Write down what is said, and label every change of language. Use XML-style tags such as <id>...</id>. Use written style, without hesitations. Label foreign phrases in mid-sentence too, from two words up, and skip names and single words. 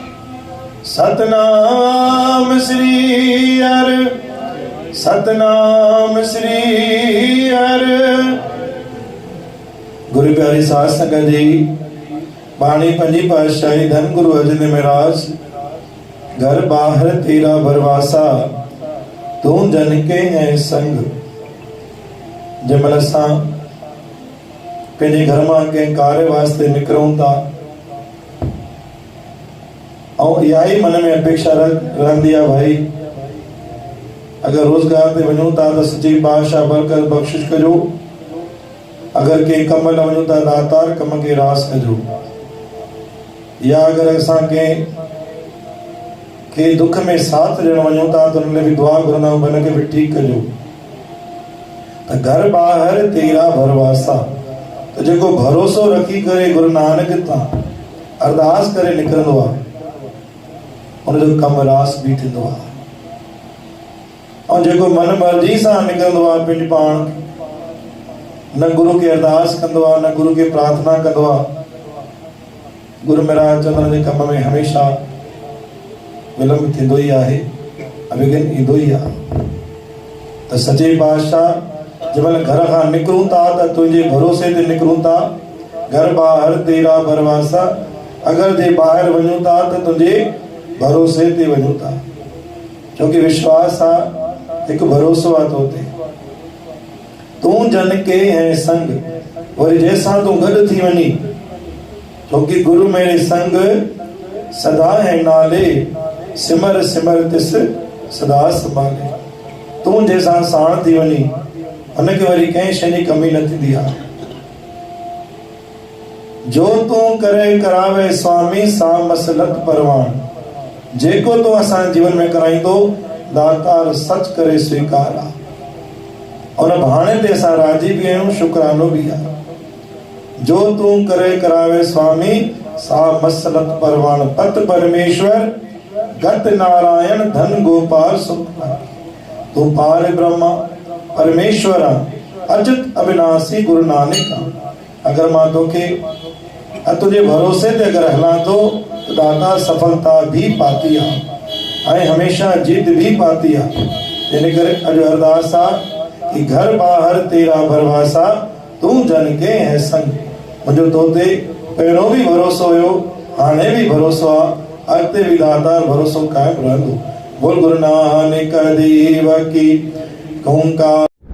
<pa>ਸਤਨਾਮ ਸ੍ਰੀ ਹਰਿ ਸਤਨਾਮ ਸ੍ਰੀ ਹਰਿ।</pa> <sd>गुरु प्यारी साध संगत जी, बाणी पंजी पातशाही धन गुरु अर्जन देव महाराज।</sd> <pa>ਘਰ ਬਾਹਰ ਤੇਰਾ ਭਰਵਾਸਾ ਤੂ ਜਨ ਕੇ ਹੈ ਸੰਗ।</pa> <sd>जमल असां पंहिंजे घर मां कंहिं कार्य वास्ते निकिरूं था ऐं इहा ई मन में अपेक्षा रहंदी आहे भाई अगर रोजगार ते वञूं था त सच्ची पातशाह बरकत बख़्शिश कजो। अगर कंहिं कम लाइ वञूं था दातार कम खे रास कजो। या अगर असां कंहिं दुख में साथ ॾियण वञूं था त उन लाइ बि दुआ घुरंदा आहियूं हुन खे बि ठीकु कजो। त</sd> <pa>ਘਰ ਬਾਹਰਿ ਤੇਰਾ ਭਰਵਾਸਾ</pa> <sd>त जेको भरोसो रखी करे गुरु नानक तां अरदास करे निकिरंदो आहे उनजो कमु रास बि थींदो आहे। ऐं जेको मन मर्ज़ी सां निकिरंदो आहे पंहिंजी पाण न गुरु खे अरदास कंदो आहे न गुरु खे प्रार्थना कंदो आहे, गुरु महाराज चवंदा आहिनि कम में हमेशा विलंब थींदो ई आहे, अविघ्न ईंदो ई आहे। त सचे पातशाह जंहिंमहिल घर खां निकिरूं था त तुंहिंजे भरोसे ते निकिरूं था।</sd> <pa>ਘਰ ਬਾਹਰਿ ਤੇਰਾ ਭਰਵਾਸਾ।</pa> <sd>अगर जे ॿाहिरि वञूं था त तुंहिंजे भरोसे ते वञूं था, छोकी विश्वास आहे हिकु भरोसो आहे तो ते।</sd> <pa>ਤੂ ਜਨ ਕੇ ਹੈ ਸੰਗ।</pa> <sd>वरी जंहिंसां तूं गॾु थी वञी, छोकी</sd> <pa>ਗੁਰੁ ਮੇਰੇ ਸੰਗ ਸਦਾ ਹੈ ਨਾਲੇ ਸਿਮਰ ਸਿਮਰ ਤਿਸ ਸਦਾ ਸੰਭਾਲੇ।</pa> <sd>तू जंहिंसां साण थी वञी उनखे वरी कंहिं शइ जी कमी न थींदी आहे।</sd> <pa>ਜੋ ਤੂ ਕਰੇ ਕਰਾਵੇ ਸੁਆਮੀ ਸਾ ਮਸਲਤ ਪਰਵਾਨ।</pa> <sd>जेको तू असां जीवन में कराईंदो दातार सच करे स्वीकार आहे। उन भाणे ते असां राजी बि आहियूं, शुक्रानो बि आहे।</sd> <pa>ਜੋ ਤੂ ਕਰੇ ਕਰਾਵੇ ਸੁਆਮੀ ਸਾ ਮਸਲਤ ਪਰਵਾਨ ਪਤ ਪਰਮੇਸਰ ਗਤ ਨਾਰਾਇਣ ਧਨ ਗੋਪਾਲ ਸੁਖ। ਤੂ ਪਾਰ ਬ੍ਰਹਮਾ ਪਰਮੇਸਰ ਅਜਿਤ ਅਬਿਨਾਸੀ ਗੁਰੂ ਨਾਨਕ।</pa> <sd>अगर मां तोखे तुझे भरोसे ते अगर हलां तो दाता सफलता भी पाती आहे ऐं हमेशा जीत भी पाती आहे। इन करे अॼु अरदास आहे कि</sd> <pa>ਘਰ ਬਾਹਰਿ ਤੇਰਾ ਭਰਵਾਸਾ ਤੂ ਜਨ ਕੇ ਹੈ ਸੰਗ।</pa> <sd>मुंहिंजो तो ते पहिरियों भी भरोसो हुयो, हाणे भी भरोसो आहे, अॻिते भी दातार भरोसो कायम रहंदो।</sd> <pa>ਬੋਲ ਗੁਰੂ ਨਾਨਕ ਦੇਵ ਕੀ ਓਂਕਾਰ।</pa>